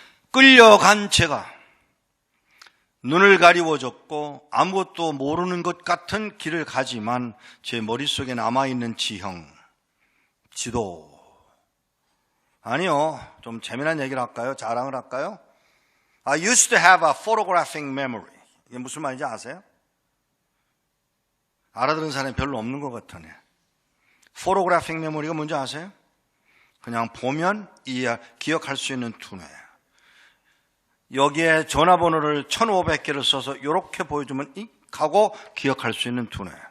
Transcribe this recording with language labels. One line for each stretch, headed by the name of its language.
Korean: 끌려간 제가 눈을 가리워졌고 아무것도 모르는 것 같은 길을 가지만 제 머릿속에 남아있는 지형, 지도. 아니요, 좀 재미난 얘기를 할까요? 자랑을 할까요?
English: I used to have a photographic memory.
Korean: 이게 무슨 말인지 아세요? 알아들은 사람이 별로 없는 것 같으네. photographic memory가 뭔지 아세요? 그냥 보면 기억할 수 있는 두뇌. 여기에 전화번호를 1500개를 써서 이렇게 보여주면 잉 하고 기억할 수 있는 두뇌.